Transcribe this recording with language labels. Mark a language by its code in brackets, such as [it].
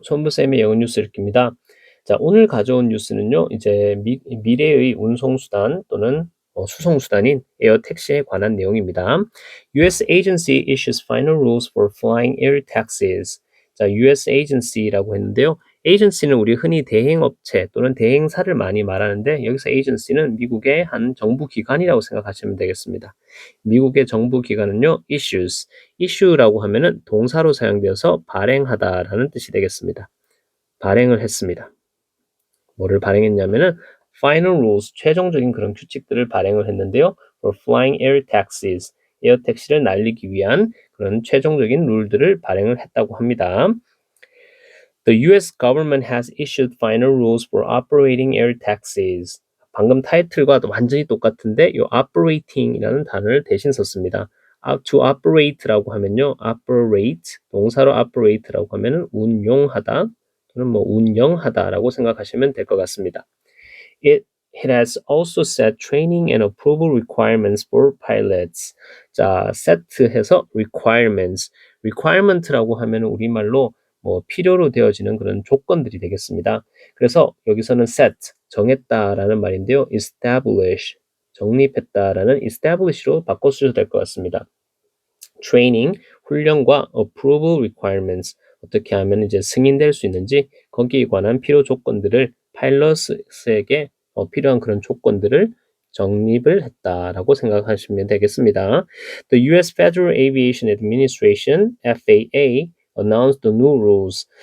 [ko] 손부쌤의 영어 뉴스 읽기입니다. 자, 오늘 가져온 뉴스는요, 이제 미래의 운송수단 또는 수송수단인 에어택시에 관한 내용입니다. [en] US agency issues final rules for flying air taxis. [ko] 자, US agency라고 했는데요. agency는 우리 흔히 대행업체 또는 대행사를 많이 말하는데 여기서 agency는 미국의 한 정부기관이라고 생각하시면 되겠습니다. 미국의 정부기관은요, issue라고 하면은 동사로 사용되어서 발행하다라는 뜻이 되겠습니다. 발행을 했습니다. 뭐를 발행했냐면은 [en] final rules, [ko] 최종적인 그런 규칙들을 발행을 했는데요. [en] for flying air taxis, [ko] 에어 택시를 날리기 위한 그런 최종적인 룰들을 발행을 했다고 합니다. [en] The US government has issued final rules for operating air taxis. [ko] 방금 타이틀과 완전히 똑같은데 이 operating이라는 단어를 대신 썼습니다. To operate라고 하면요, operate 동사로 operate라고 하면은 운용하다 또는 뭐 운영하다라고 생각하시면 될 것 같습니다. [en] It has also set training and approval requirements for pilots. [ko] 자, set해서 requirement라고 하면 우리말로 뭐 필요로 되어지는 그런 조건들이 되겠습니다. 그래서 여기서는 set, 정했다라는 말인데요. establish, 정립했다라는 establish로 바꿔주셔도 될 것 같습니다. training, 훈련과 [en] approval requirements, [ko] 어떻게 하면 이제 승인될 수 있는지 거기에 관한 필요 조건들을 파일럿에게 필요한 그런 조건들을 정립을 했다라고 생각하시면 되겠습니다. [en] The US Federal Aviation Administration (FAA) announced the new rules.